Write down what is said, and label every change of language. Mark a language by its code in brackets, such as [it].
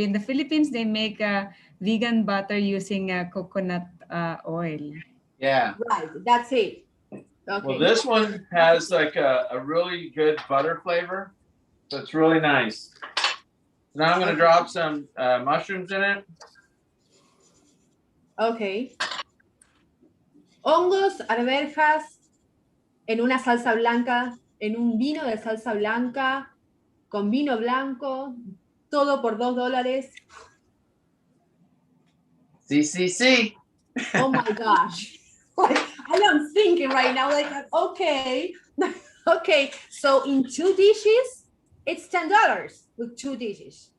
[en] In the Philippines, they make a vegan butter using coconut oil. Yeah. Right. That's it. Okay. Well, this one has like a really good butter flavor. So it's really nice. Now I'm going to drop some mushrooms in it. Okay. [es] Hongos, arvejas, en una salsa blanca, en un vino de salsa blanca, con vino blanco, todo por $2. Sí. [en] Oh my gosh. Like, I am thinking right now, like, okay. Okay, so in 2 dishes, it's $10 with 2 dishes.